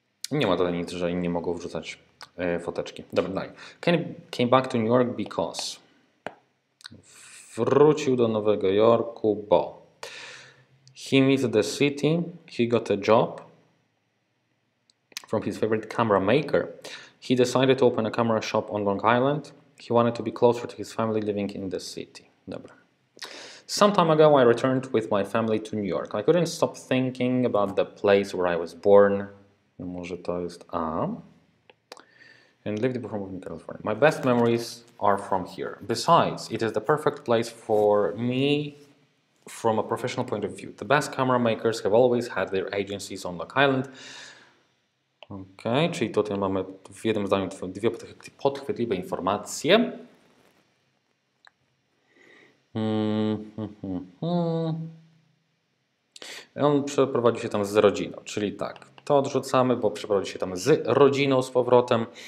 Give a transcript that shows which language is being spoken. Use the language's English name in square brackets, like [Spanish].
[Polish] Nie ma tutaj nic, że inni mogą wrzucać foteczki. Dobra, dalej. [English] Came back to New York because. [Polish] Wrócił do Nowego Jorku, bo. [English] He missed the city. He got a job from his favorite camera maker. He decided to open a camera shop on Long Island. He wanted to be closer to his family living in the city. [Polish] Dobra. [English] Some time ago I returned with my family to New York. I couldn't stop thinking about the place where I was born. [Polish] Może to jest A. [English] And lived in California. My best memories are from here. Besides, it is the perfect place for me from a professional point of view. The best camera makers have always had their agencies on Long Island. [Polish] Ok, czyli tutaj mamy w jednym zdaniu dwie podchwytliwe informacje. On przeprowadzi się tam z rodziną, czyli tak, to odrzucamy, bo przeprowadzi się tam z rodziną z powrotem.